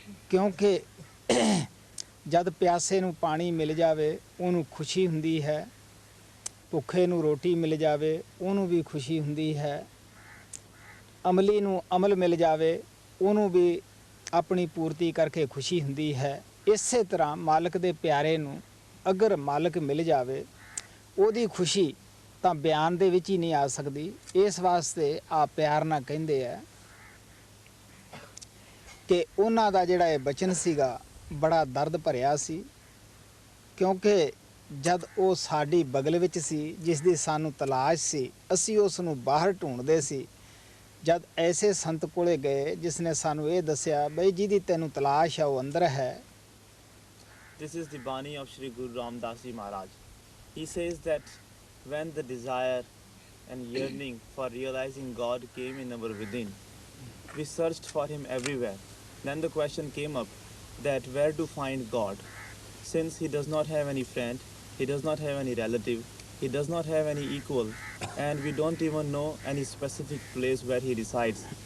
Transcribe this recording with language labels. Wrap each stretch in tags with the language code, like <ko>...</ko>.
<pa>क्योंकि जद प्यासे नू पानी मिल जावे उन्हूं खुशी हुंदी है, भुखे नू रोटी मिल जावे उन्हूं भी खुशी हुंदी है, अमली नू अमल मिल जावे उन्हूं भी अपनी पूर्ति करके खुशी हुंदी है। ਇਸੇ ਤਰ੍ਹਾਂ ਮਾਲਕ ਦੇ ਪਿਆਰੇ ਨੂੰ ਅਗਰ ਮਾਲਕ ਮਿਲ ਜਾਵੇ ਉਹਦੀ ਖੁਸ਼ੀ ਤਾਂ ਬਿਆਨ ਦੇ ਵਿੱਚ ਹੀ ਨਹੀਂ ਆ ਸਕਦੀ। ਇਸ ਵਾਸਤੇ ਆ ਪਿਆਰ ਨਾਲ ਕਹਿੰਦੇ ਆ ਕਿ ਉਹਨਾਂ ਦਾ ਜਿਹੜਾ ਇਹ ਬਚਨ ਸੀਗਾ ਬੜਾ ਦਰਦ ਭਰਿਆ ਸੀ, ਕਿਉਂਕਿ ਜਦ ਉਹ ਸਾਡੀ ਬਗਲ ਵਿੱਚ ਸੀ ਜਿਸ ਦੀ ਸਾਨੂੰ ਤਲਾਸ਼ ਸੀ, ਅਸੀਂ ਉਸ ਨੂੰ ਬਾਹਰ ਢੂੰਡਦੇ ਸੀ। ਜਦ ਐਸੇ ਸੰਤ ਕੋਲੇ ਗਏ ਜਿਸ ਨੇ ਸਾਨੂੰ ਇਹ ਦੱਸਿਆ ਬਈ ਜਿਹਦੀ ਤੈਨੂੰ ਤਲਾਸ਼ ਹੈ ਉਹ ਅੰਦਰ ਹੈ।</pa> <en>This is the Bani of Shri Guru Ram Das Ji Maharaj. He says that when the desire and yearning for realizing God came in our within, we searched for him everywhere. Then the question came up that where to find God, since he does not have any friend, he does not have any relative, he does not have any equal, and we don't even know any specific place where he resides.</en>